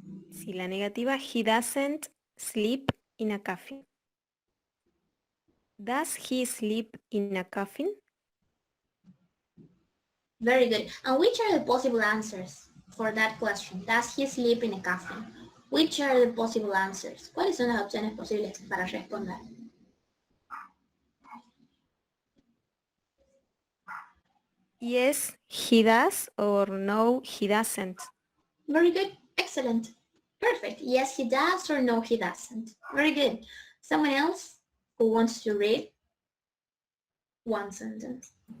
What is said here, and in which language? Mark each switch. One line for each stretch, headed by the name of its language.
Spanish: Si la negativa,
English: he doesn't sleep in a coffin. Does he sleep in a coffin? Very good. And which are the possible answers for that question? Does he sleep in a coffin? Which are the possible answers?
Spanish: ¿Cuáles son las opciones posibles para responder?
English: Yes, he does, or no, he doesn't. Very good. Excellent. Perfect. Yes, he does, or no, he doesn't. Very good. Someone else who wants to read one sentence?